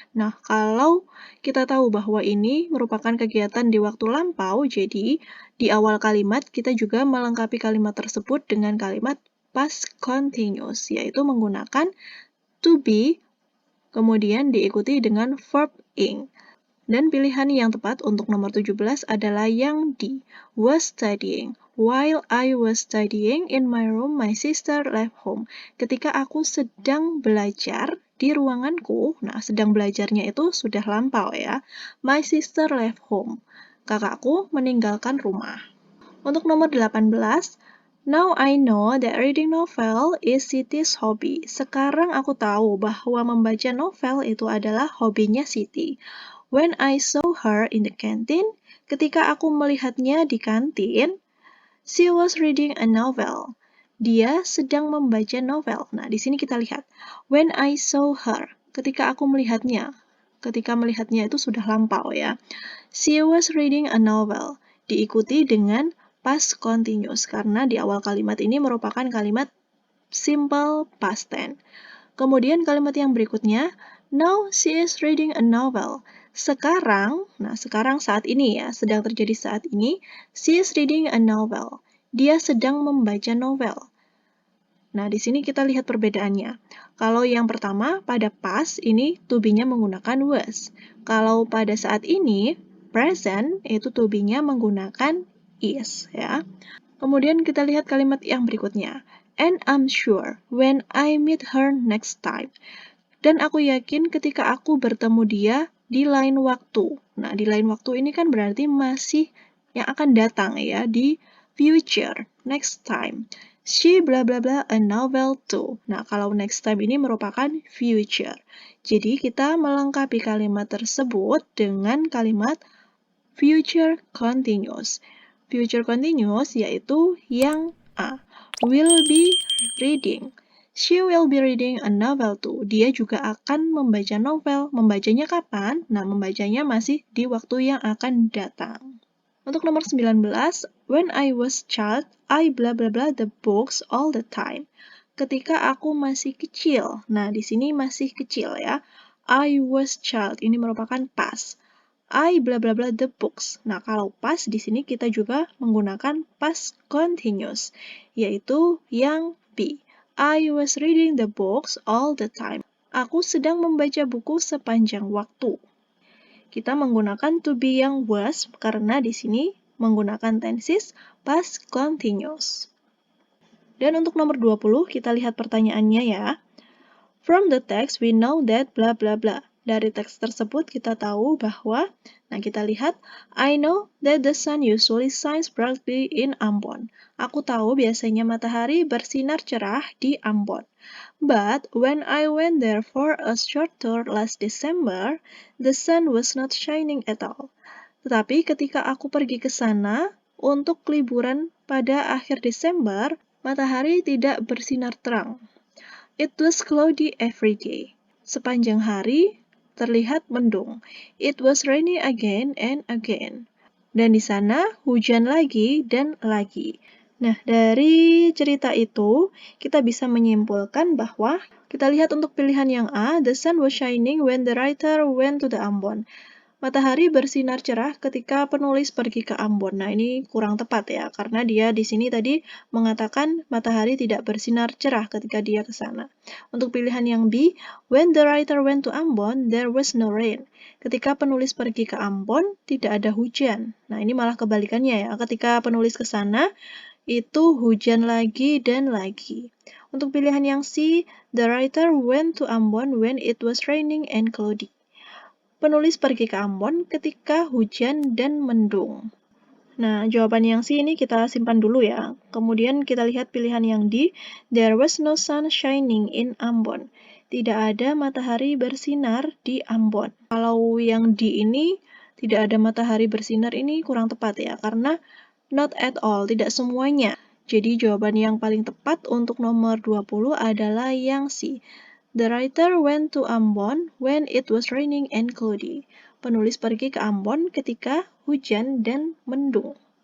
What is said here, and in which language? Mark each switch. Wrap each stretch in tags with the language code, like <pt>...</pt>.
<id>Nah, kalau kita tahu bahwa ini merupakan kegiatan di waktu lampau, jadi di awal kalimat kita juga melengkapi kalimat tersebut dengan kalimat past continuous, yaitu menggunakan to be, kemudian diikuti dengan verb ing. Dan pilihan yang tepat untuk nomor 17 adalah yang D,</id> <en>was studying. While I was studying in my room, my sister left home.</en> <id>Ketika aku sedang belajar di ruanganku. Nah, sedang belajarnya itu sudah lampau ya.</id> <en>My sister left home.</en> <id>Kakakku meninggalkan rumah. Untuk nomor 18,</id> <en>now I know that reading novel is Siti's hobby.</en> <id>Sekarang aku tahu bahwa membaca novel itu adalah hobinya Siti.</id> <en>When I saw her in the canteen,</en> <id>ketika aku melihatnya di kantin,</id> <en>she was reading a novel.</en> <id>Dia sedang membaca novel. Nah, di sini kita lihat.</id> <en>When I saw her,</en> <id>ketika aku melihatnya. Ketika melihatnya itu sudah lampau ya.</id> <en>She was reading a novel.</en> <id>Diikuti dengan past continuous karena di awal kalimat ini merupakan kalimat simple past tense. Kemudian kalimat yang berikutnya,</id> <en>now she is reading a novel.</en> <id>Sekarang, nah sekarang saat ini ya, sedang terjadi saat ini,</id> <en>she is reading a novel.</en> <id>Dia sedang membaca novel. Nah, di sini kita lihat perbedaannya. Kalau yang pertama, pada past, ini to be-nya menggunakan was. Kalau pada saat ini, present, itu to be-nya menggunakan is. Ya. Kemudian kita lihat kalimat yang berikutnya.</id> <en>And I'm sure when I meet her next time.</en> <id>Dan aku yakin ketika aku bertemu dia di lain waktu. Nah, di lain waktu ini kan berarti masih yang akan datang ya, di future, next time.</id> <en>She bla bla bla a novel too.</en> <id>Nah, kalau next time ini merupakan future. Jadi kita melengkapi kalimat tersebut dengan kalimat future continuous. Future continuous yaitu yang A.</id> <en>Will be reading. She will be reading a novel too.</en> <id>Dia juga akan membaca novel. Membacanya kapan? Nah, membacanya masih di waktu yang akan datang. Untuk nomor 19,</id> <en>when I was child, I blah blah blah the books all the time.</en> <id>Ketika aku masih kecil. Nah, di sini masih kecil ya.</id> <en>I was child.</en> <id>Ini merupakan past.</id> <en>I blah blah blah the books.</en> <id>Nah, kalau past di sini kita juga menggunakan past continuous, yaitu yang B.</id> <en>I was reading the books all the time.</en> <id>Aku sedang membaca buku sepanjang waktu. Kita menggunakan to be yang was karena di sini menggunakan tenses past continuous. Dan untuk nomor 20, kita lihat pertanyaannya ya.</id> <en>From the text, we know that bla bla bla.</en> <id>Dari teks tersebut kita tahu bahwa, nah kita lihat,</id> <en>I know that the sun usually shines brightly in Ambon.</en> <id>Aku tahu biasanya matahari bersinar cerah di Ambon.</id> <en>But when I went there for a short tour last December, the sun was not shining at all.</en> <id>Tetapi ketika aku pergi ke sana untuk liburan pada akhir Desember, matahari tidak bersinar terang.</id> <en>It was cloudy every day.</en> <id>Sepanjang hari terlihat mendung.</id> <en>It was rainy again and again.</en> <id>Dan di sana hujan lagi dan lagi. Nah, dari cerita itu, kita bisa menyimpulkan bahwa kita lihat untuk pilihan yang A,</id> <en>the sun was shining when the writer went to the Ambon.</en> <id>Matahari bersinar cerah ketika penulis pergi ke Ambon. Nah, ini kurang tepat ya, karena dia di sini tadi mengatakan matahari tidak bersinar cerah ketika dia ke sana. Untuk pilihan yang B,</id> <en>when the writer went to Ambon, there was no rain.</en> <id>Ketika penulis pergi ke Ambon, tidak ada hujan. Nah, ini malah kebalikannya ya. Ketika penulis ke sana, itu hujan lagi dan lagi.</id> <en>Untuk pilihan yang C, the writer went to Ambon when it was raining and cloudy.</en> <id>Penulis pergi ke Ambon ketika hujan dan mendung. Nah, jawaban yang C ini kita simpan dulu ya. Kemudian kita lihat pilihan yang D.</id> <en>There was no sun shining in Ambon.</en> <id>Tidak ada matahari bersinar di Ambon. Kalau yang D ini tidak ada matahari bersinar ini kurang tepat ya. Karena</id> <en>not at all,</en> <id>tidak semuanya. Jadi jawaban yang paling tepat untuk nomor 20 adalah yang C.</id> <en>The writer went to Ambon when it was raining and cloudy.</en> <id>Penulis pergi ke Ambon ketika hujan dan mendung.</id>